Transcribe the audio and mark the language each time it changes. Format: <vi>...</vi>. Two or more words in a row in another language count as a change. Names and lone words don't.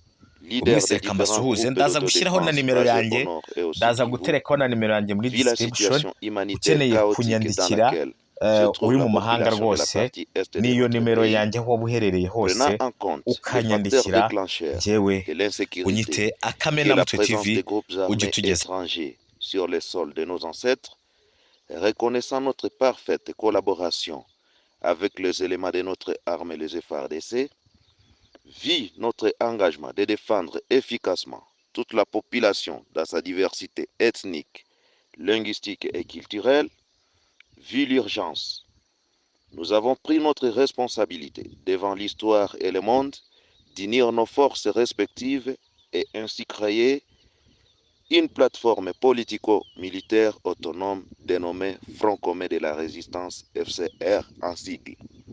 <rw>Mwese reka mbasuhuze, ndaza gushyiraho na nimero yanjye, ndaza guterekaho na nimero yanjye muri description. Ukeneye kunyandikira uri mu mahanga rwose, niyo nimero yanjye aho waba uherereye hose ukanyandikira, njyewe unyite Akamenamutwe TV, ujye utugeza.</rw> <fr>Sur les sols de nos ancêtres, reconnaissant notre parfaite collaboration avec les éléments de notre armée, les FARDC, vit notre engagement de défendre efficacement toute la population dans sa diversité ethnique, linguistique et culturelle, vit l'urgence Nous avons pris notre responsabilité devant l'histoire et le monde d'unir nos forces respectives et ainsi créer une plateforme politico-militaire autonome dénommée Front commun de la résistance FCR en sigle.</fr>